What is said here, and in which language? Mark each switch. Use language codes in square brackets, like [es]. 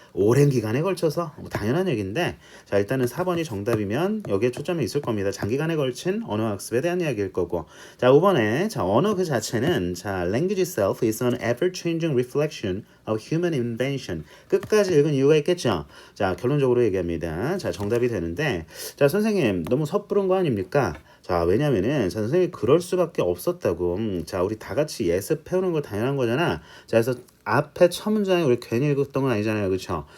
[ko] 오랜 기간에 걸쳐서 당연한 얘기인데, 자, 일단은 4번이 정답이면 여기에 초점이 있을 겁니다. 장기간에 걸친 언어 학습에 대한 이야기일 거고. 자, 5번에 자, 언어 그 자체는 자, [en] language itself is an ever-changing reflection of human invention. [ko] 끝까지 읽은 이유가 있겠죠. 자, 결론적으로 얘기합니다. 자, 정답이 되는데, 자, 선생님 너무 섭부른 거 아닙니까? 자, 왜냐면은 자, 선생님이 그럴 수밖에 없었다고. 자, 우리 다 같이 예습해오는 거 당연한 거잖아. 자, 그래서 앞에 첫 문장에 우리 괜히 읽었던 건 아니잖아요, 그렇죠?